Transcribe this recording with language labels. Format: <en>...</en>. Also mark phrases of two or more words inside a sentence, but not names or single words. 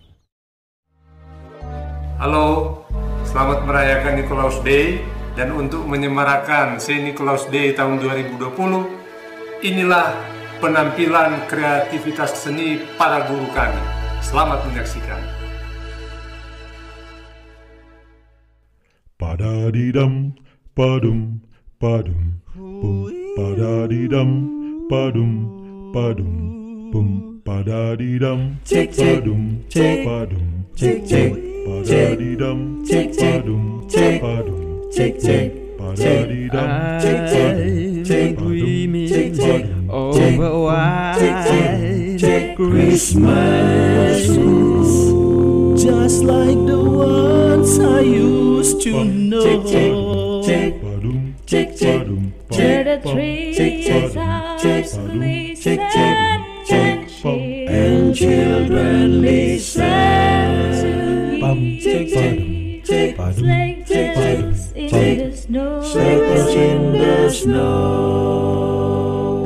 <id>Halo, selamat merayakan Nikolaus Day. Dan untuk menyemarakan Saint Nicholas Day tahun 2020, inilah penampilan kreativitas seni para guru kami. Selamat menyaksikan. Padadidam, padum, padum, bum, padadidam, padum, padum, bum, padadidam, padum, padum, padadidam, padum, padum, padadidam,</id> <en>dreaming of a white Christmas, just like the ones I used to know. Where the trees are listen and cheer, and children listen to hear sleigh bells in the snow, in the snow.</en>